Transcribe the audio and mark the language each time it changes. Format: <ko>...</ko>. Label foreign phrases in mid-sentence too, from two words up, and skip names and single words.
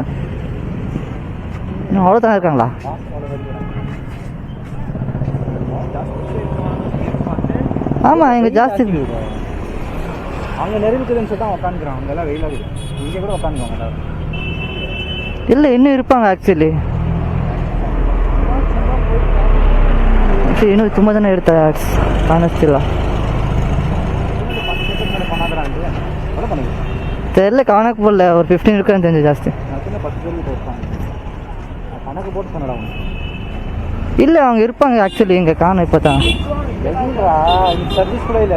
<ta>இன்னும் அவ்வளோதானே இருக்காங்களா? ஆமாம் இங்கே ஜாஸ்தி அங்கே நெருங்குதுன்னு சொல்லி தான் உட்காந்துக்கிறான். அங்கெல்லாம் வெயிலாக இங்கே கூட உட்காந்துக்குவாங்க. இல்லை இன்னும் இருப்பாங்க ஆக்சுவலி. இன்னும்</ta> <kn>ತುಂಬ ಜನ ಇರ್ತಾರೆ ಕಾಣಿಸ್ತಿಲ್ಲ.</kn> <ta>தெரியல கணக்கு போடல. ஒரு 15 இருக்கான்னு தெரிஞ்சு ஜாஸ்தி. கணக்கு போட்டு சொன்னடா இல்லை அவங்க இருப்பாங்க ஆக்சுவலி. இங்கே காணும் இப்போ தான். சர்வீஸ் கூட இல்லை.</ta>